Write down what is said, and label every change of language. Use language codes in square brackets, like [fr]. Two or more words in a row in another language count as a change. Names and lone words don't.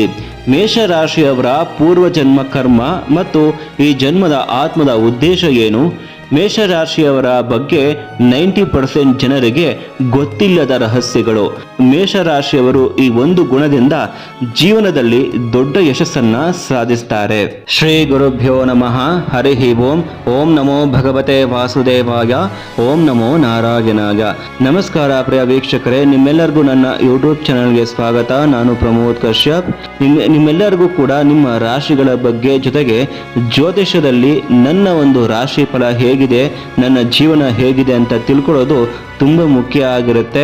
[kn] ಮೇಷರಾಶಿಯವರ ಪೂರ್ವಜನ್ಮ ಕರ್ಮ ಮತ್ತು ಈ ಜನ್ಮದ ಆತ್ಮದ ಉದ್ದೇಶ ಏನು? ಮೇಷರಾಶಿಯವರ ಬಗ್ಗೆ 90% ಜನರಿಗೆ ಗೊತ್ತಿಲ್ಲದ ರಹಸ್ಯಗಳು. ಮೇಷರಾಶಿಯವರು ಈ ಒಂದು ಗುಣದಿಂದ ಜೀವನದಲ್ಲಿ ದೊಡ್ಡ ಯಶಸ್ಸನ್ನ ಸಾಧಿಸ್ತಾರೆ. [sa] ಶ್ರೀ ಗುರುಭ್ಯೋ ನಮಃ. ಹರಿ ಓಂ. ಓಂ ನಮೋ ಭಗವತೆ ವಾಸುದೇವಾಯ. ಓಂ ನಮೋ ನಾರಾಯಣಾಯ. [kn] ನಮಸ್ಕಾರ ಪ್ರಿಯ ವೀಕ್ಷಕರೇ, ನಿಮ್ಮೆಲ್ಲರಿಗೂ ನನ್ನ ಯೂಟ್ಯೂಬ್ ಚಾನಲ್ಗೆ ಸ್ವಾಗತ. ನಾನು ಪ್ರಮೋದ್ ಕಶ್ಯಪ್. ನಿಮ್ಮೆಲ್ಲರಿಗೂ ಕೂಡ ನಿಮ್ಮ ರಾಶಿಗಳ ಬಗ್ಗೆ ಜೊತೆಗೆ ಜ್ಯೋತಿಷ್ಯದಲ್ಲಿ ನನ್ನ ಒಂದು ರಾಶಿ ಫಲ ಹೇಗಿದೆ, ನನ್ನ ಜೀವನ ಹೇಗಿದೆ ಅಂತ ತಿಳ್ಕೊಳ್ಳೋದು ತುಂಬ ಮುಖ್ಯ ಆಗಿರುತ್ತೆ.